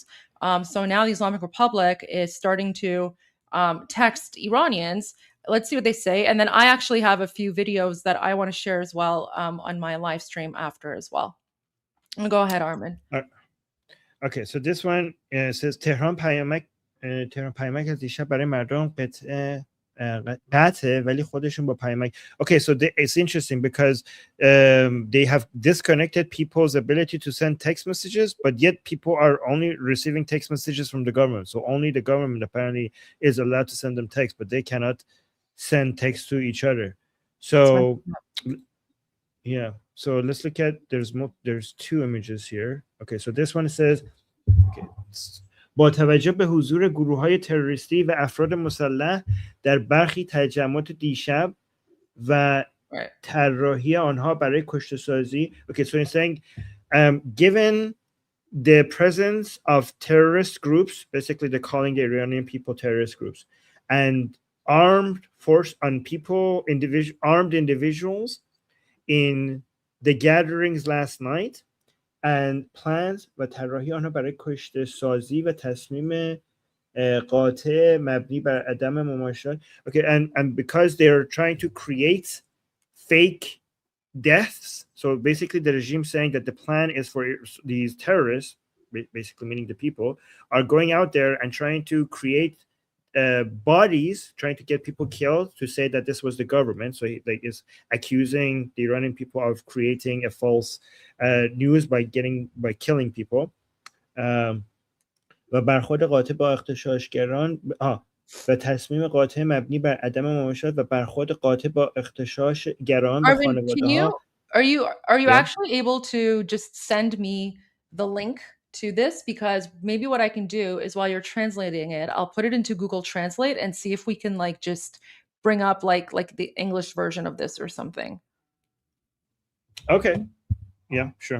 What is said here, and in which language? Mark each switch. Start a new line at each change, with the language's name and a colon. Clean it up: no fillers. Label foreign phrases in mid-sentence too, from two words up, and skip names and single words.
English: So now the Islamic Republic is starting to text Iranians. Let's see what they say. And then I actually have a few videos that I want to share as well on my live stream after as well. Go ahead, Armin. Okay, so this one says
Persian: Tehran پیامک از دیشب برای مردم قطعه ولی خودشون با پیامک.
English: Okay, so it's interesting because they have disconnected people's ability to send text messages, but yet people are only receiving text messages from the government. So only the government apparently is allowed to send them text, but they cannot send text to each other. So yeah, so let's look at there's two images here. Okay, so this one says okay,
Persian: با توجه به حضور گروه‌های تروریستی و افراد مسلح در برخی تجمعات دیشب و طراحی آنها برای کشته‌سازی.
English: Okay, so it's saying given the presence of terrorist groups, basically they're calling the Iranian people terrorist groups, and armed force on people, armed individuals in the gatherings last night, and plans
Persian: و طراحی آنها برای کشته سازی و تصمیم قاطع مبنی بر عدم مماشات.
English: Okay, and because they're trying to create fake deaths, so basically the regime saying that the plan is for these terrorists, basically meaning the people, are going out there and trying to create bodies, trying to get people killed to say that this was the government. So he is accusing the Iranian people of creating a false news by killing people.
Persian: و برخورد قاطع با اغتشاشگران و تصمیم قاطع مبنی بر عدم مماشات و برخورد قاطع با اغتشاشگران و خانواده‌ها.
English: Are you actually able to just send me the link to this? Because maybe what I can do is while you're translating it, I'll put it into Google Translate and see if we can like just bring up like the English version of this or something. Okay. Yeah, sure.